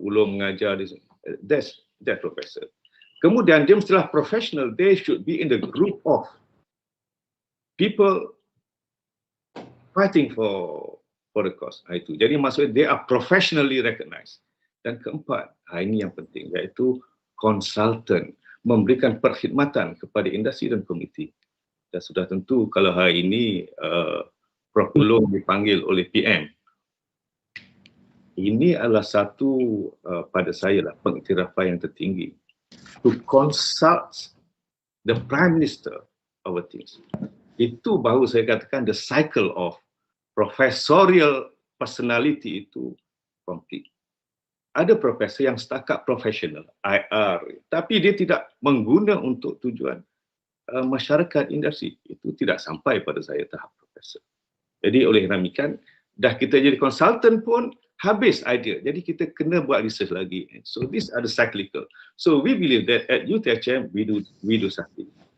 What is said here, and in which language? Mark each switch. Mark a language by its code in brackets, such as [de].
[en] Ulum mengajar, that's professor. [ms] Kemudian dia mestilah [en] professional, they should be in the group of people fighting for the cause. Itu. [ms] Jadi maksudnya [en] they are professionally recognized. [ms] Dan keempat, ini yang penting, iaitu konsultan, memberikan perkhidmatan kepada industri dan komuniti. Dan sudah tentu kalau hari ini Prof. Ulum dipanggil oleh PM, ini adalah satu pada saya lah pengiktirafan yang tertinggi, [en] to consult the Prime Minister over things. [ms] Itu baru saya katakan [en] the cycle of professorial personality itu complete. [ms] Ada profesor yang setakat profesional, IR, tapi dia tidak mengguna untuk tujuan masyarakat industri. Itu tidak sampai pada saya tahap profesor. Jadi oleh ramikan, dah kita jadi konsultan pun habis idea. Jadi kita kena buat research lagi. [en] So these are the cyclical. So we believe that at UTHM we do something.